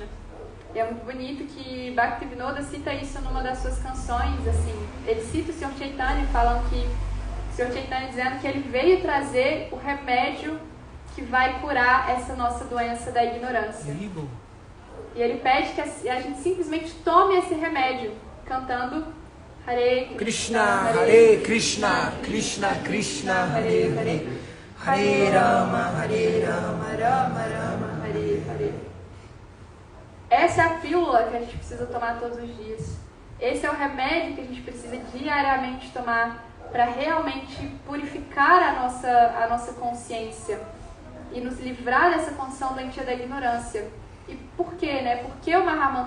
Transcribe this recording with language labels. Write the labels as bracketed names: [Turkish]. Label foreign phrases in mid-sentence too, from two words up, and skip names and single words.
[Portuguese] E é muito bonito que Bhaktivinoda cita isso numa das suas canções, assim, ele cita o Sr. Chaitanya falando que o Sr. Chaitanya dizendo que ele veio trazer o remédio que vai curar essa nossa doença da ignorância. E ele pede que a gente simplesmente tome esse remédio, cantando Hare [Sanskrit] कृष्ण, हरे कृष्ण, कृष्ण कृष्ण, हरे हरे, हरे राम, राम राम, हरे हरे. [Portuguese] Essa é a pílula que a gente precisa tomar todos os dias. Esse é o remédio que a gente precisa diariamente tomar para realmente purificar a nossa consciência e nos livrar dessa condição doentia da ignorância. E por quê, né? Por que o Mahamantra?